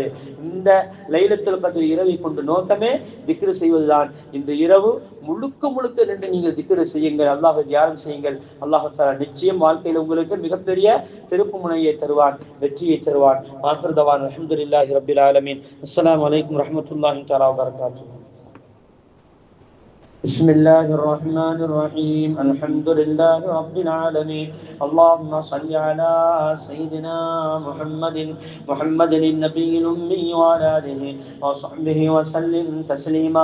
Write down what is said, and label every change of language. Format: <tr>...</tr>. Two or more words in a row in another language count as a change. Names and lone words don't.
<ta>இந்த லைலத்துல் கத்ர் இரவை கொண்டு நோக்கமே திக்ரு செய்வதுதான். இந்த இரவு முழுக்க முழுக்க நின்று நீங்கள் திக்ரு செய்யுங்கள், அல்லாஹ்வை தியானம் செய்யுங்கள். அல்லாஹ் தஆலா நிச்சயம் வாழ்க்கையில் உங்களுக்கு மிகப்பெரிய திருப்பு முனையை தருவான், வெற்றியை தருவான்.</ta> <ar>آخر دعوانا الحمد لله رب العالمين. السلام عليكم ورحمة الله تعالى وبركاته. بسم الله الرحمن الرحيم. الحمد لله رب العالمين. اللهم صل على سيدنا محمد النبي الأمي وعلى آله وصحبه وسلم تسليما.</ar>